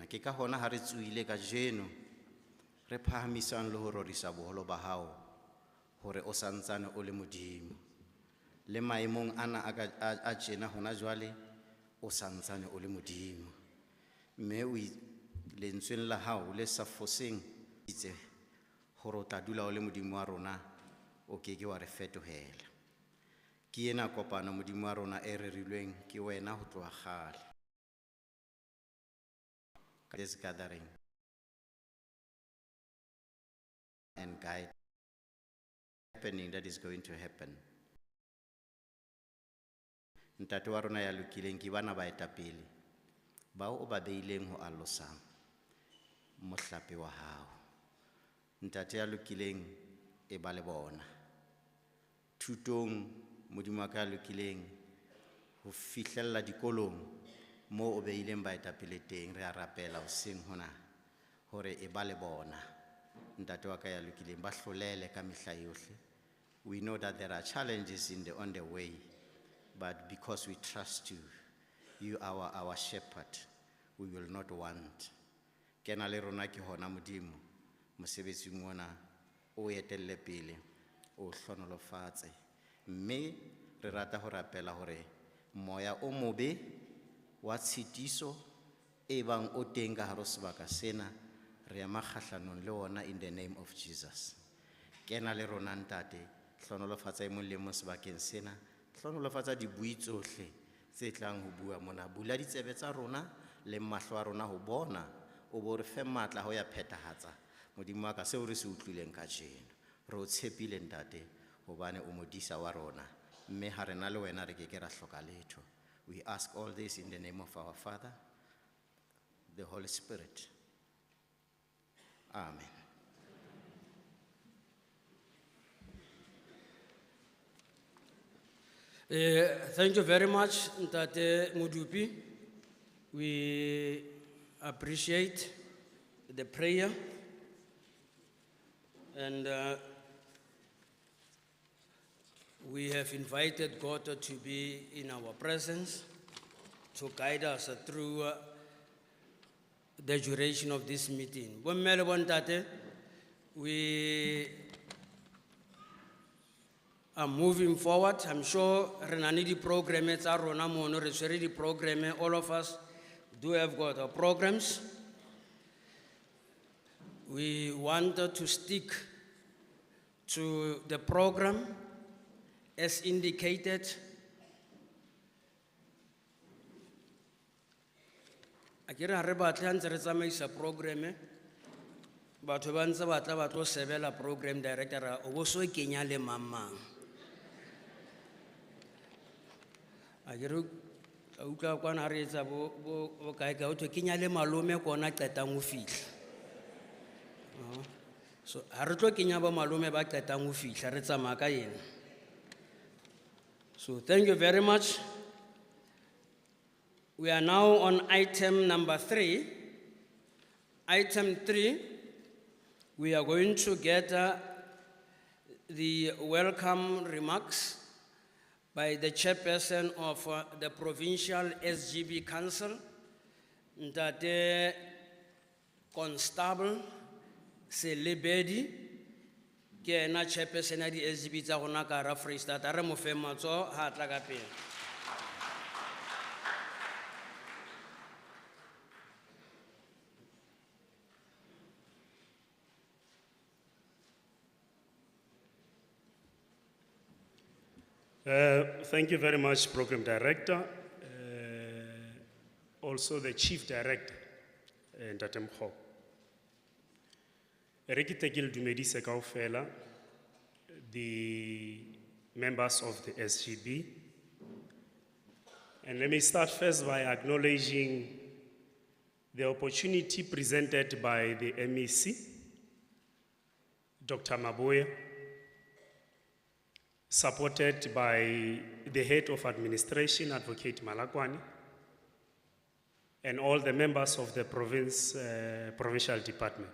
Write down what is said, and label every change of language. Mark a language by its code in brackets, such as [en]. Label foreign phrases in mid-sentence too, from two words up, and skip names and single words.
[st] Ke ka hona ha re tsuile ka jeno re phahamisang le ho rorisa boholo ba hao hore o santsane o le Modimo, le maemong ana a tjena hona jwale o santsane o le Modimo, mme o lentsweng la hao le sa foseng itse hore o tla dula o le Modimo wa rona, o keke wa re fetohela. Ke ena kopano Modimo wa rona e rerilweng ke wena ho tloha kgale. [en] This gathering and guide happening that is going to happen. [st] Ntate wa rona ya lokileng ke bana ba etapele bao o ba beileng ho alosang mohlape wa hao. Ntate ya lokileng e ba le bona thutong, Modimo wa ka ya lokileng ho fihlella dikolong mo o beileng ba etapele teng. Re a rapela hoseng hona hore e ba le bona ntate wa ka ya lokileng ba hlolele ka mehla yohle. [en] We know that there are challenges on the way, but because we trust you, you are our shepherd, we will not want. [st] Kena le rona ke hona Modimo, mosebetsing ona o etelle pele, o hlonolofatse. Mme re rata ho rapela hore moya o mobe wa tshitiso e bang o teng ka hare ho sebaka sena, re ema kgahlanong le ona [en] in the name of Jesus. [st] Kena le rona ntate, hlonolofatsa e mong le mong sebakeng sena, hlonolofatsa dibui tsohle tse tlang ho bua mona. Bula ditsebe tsa rona le mahlo a rona ho bona o bo re fe matla ho ya phethahatsa modimo wa ka seo re se utlwileng ka jeno. Re o tshepile ntate hobane o modisa wa rona, mme ha re na le wena re ke ke ra hloka letho. [en] We ask all this in the name of our Father, the Holy Spirit. Amen. Thank you very much, Ntate Mudupi. We appreciate the prayer and we have invited God to be in our presence to guide us through the duration of this meeting. [st] Bomme le bontate, [en] we are moving forward. I'm sure Renani di program it's our [st] rona mono di [en] program. All of us do have got our programs. We wanted to stick to the program as indicated. [st] Akere ha re batle ha ntse re tsamaisa program batho ba ntse batla ba tlo sebela [en] program director [st] o bo so kenya le mamang. Akere a utlwa kwana re etsa bo kae ka o tlo kenya le malome kona qetang ho fihla. So ha re tlo kenya ba malome ba qetang ho fihla re tsamaya ka yena. [en] So thank you very much. We are now on item number 3. Item 3, we are going to get the welcome remarks by the chairperson of the Provincial SGB Council, Ntate Constable Selebedi, [st] ke ena chairperson ya di SGB tsa rona ka hara Freistata. Re mo fe matsoho ha tla ka pele. [en] Thank you very much, Program Director. Also the Chief Director, Ntate Mkhobo. [st] Re ke tekile dumedise kaofela [en] the members of the SGB. And let me start first by acknowledging the opportunity presented by the MEC, Dr. Maboya, supported by the head of administration, Advocate Malakwani, and all the members of the provincial department.